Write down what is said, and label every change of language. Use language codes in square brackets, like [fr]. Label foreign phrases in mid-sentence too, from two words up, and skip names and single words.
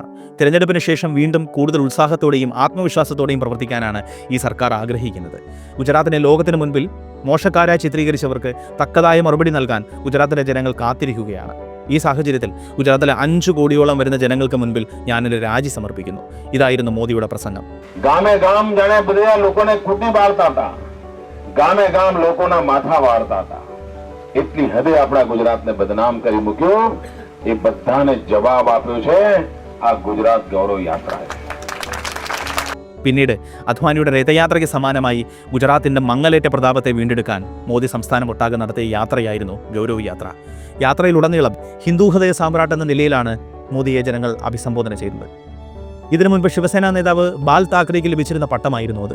[ml] തിരഞ്ഞെടുപ്പിന് ശേഷം വീണ്ടും കൂടുതൽ ഉത്സാഹത്തോടെയും ആത്മവിശ്വാസത്തോടെയും പ്രവർത്തിക്കാനാണ് ഈ സർക്കാർ ആഗ്രഹിക്കുന്നത്. ഗുജറാത്തിനെ ലോകത്തിന് മുൻപിൽ മോശക്കാരായി ചിത്രീകരിച്ചവർക്ക് തക്കതായ മറുപടി നൽകാൻ ഗുജറാത്തിലെ ജനങ്ങൾ കാത്തിരിക്കുകയാണ്. ഈ സാഹചര്യത്തിൽ ഗുജറാത്തിലെ 5 കോടിയോളം വരുന്ന ജനങ്ങൾക്ക് മുൻപിൽ ഞാനൊരു രാജി സമർപ്പിക്കുന്നു. ഇതായിരുന്നു മോദിയുടെ പ്രസംഗം. [gu] ગામે ગામ જાણે બધા લોકોને ખૂટી બાળતા હતા, ગામે ગામ લોકોના માથા વાળતા હતા. એટલી હદે આપણા ગુજરાતને બદનામ કરી મૂક્યો. એ બધાને જવાબ આપ્યો છે આ ગુજરાત ગૌરવ યાત્રાએ. [ml] പിന്നീട് അദ്വാനിയുടെ രഥയാത്രയ്ക്ക് സമാനമായി ഗുജറാത്തിന്റെ മങ്ങലേറ്റ പ്രതാപത്തെ വീണ്ടെടുക്കാൻ മോദി സംസ്ഥാനം ഒട്ടാകെ നടത്തിയ യാത്രയായിരുന്നു ഗൗരവ് യാത്ര. യാത്രയിലുടനീളം ഹിന്ദു ഹൃദയ സാമ്രാട്ട് എന്ന നിലയിലാണ് മോദിയെ ജനങ്ങൾ അഭിസംബോധന ചെയ്തത്. ഇതിനു മുൻപ് ശിവസേനാ നേതാവ് ബാൽ താക്കറേക്ക് ലഭിച്ചിരുന്ന പട്ടമായിരുന്നു അത്.